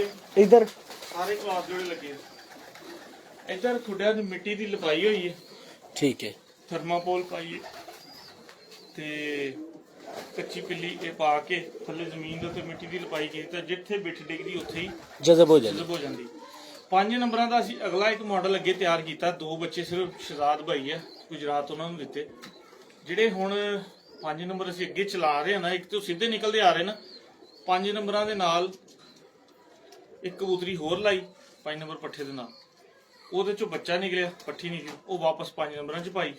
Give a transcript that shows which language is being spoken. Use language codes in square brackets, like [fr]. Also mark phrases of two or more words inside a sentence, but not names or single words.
[hi] इधर [pa] ਸਾਰੇ ਕ੍ਰਾਸ ਜੋੜੇ ਲੱਗੇ। ਇੱਧਰ ਖੁੱਡਿਆਂ ਦੀ ਮਿੱਟੀ ਦੀ ਲਪਾਈ ਹੋਈ ਹੈ, [hi] ठीक है। [pa] ਥਰਮਾਪੋਲ ਪਾਈ ਹੈ ਤੇ ਕੱਚੀ ਪਿੱਲੀ ਇਹ ਪਾ ਕੇ ਥੱਲੇ ਜ਼ਮੀਨ ਦੇ ਉੱਤੇ ਮਿੱਟੀ ਦੀ ਲਪਾਈ ਕੀਤੀ ਤਾਂ ਜਿੱਥੇ ਬਿੱਠ ਡਿੱਗਦੀ ਉੱਥੇ ਹੀ [hi] जज़ब हो जाए। [pa] ਜਜ਼ਬ ਹੋ ਜਾਂਦੀ। 5 ਨੰਬਰਾਂ ਦਾ ਅਸੀਂ ਅਗਲਾ ਇੱਕ ਮਾਡਲ ਅੱਗੇ ਤਿਆਰ ਕੀਤਾ। 2 ਬੱਚੇ ਸਿਰਫ ਸ਼ਹਜ਼ਾਦ ਭਾਈ ਹੈ, ਗੁਜਰਾਤ ਉਹਨਾਂ ਨੂੰ ਦਿੱਤੇ। ਜਿਹੜੇ ਹੁਣ 5 ਨੰਬਰ ਅਸੀਂ ਅੱਗੇ ਚਲਾ ਰਹੇ ਹਾਂ ਨਾ, ਇੱਕ ਤੋਂ ਸਿੱਧੇ ਨਿਕਲਦੇ ਆ ਰਹੇ ਨਾ, 5 ਨੰਬਰਾਂ ਦੇ ਨਾਲ ਇੱਕ ਕਬੂਤਰੀ ਹੋਰ ਲਾਈ 5 ਨੰਬਰ ਪੱਠੇ ਦੇ ਨਾਲ, ਉਹਦੇ ਚੋਂ ਬੱਚਾ ਨਿਕਲਿਆ, ਪੱਠੀ ਨਿਕਲੀ, ਉਹ ਵਾਪਸ 5 ਨੰਬਰਾਂ 'ਚ ਪਾਈ।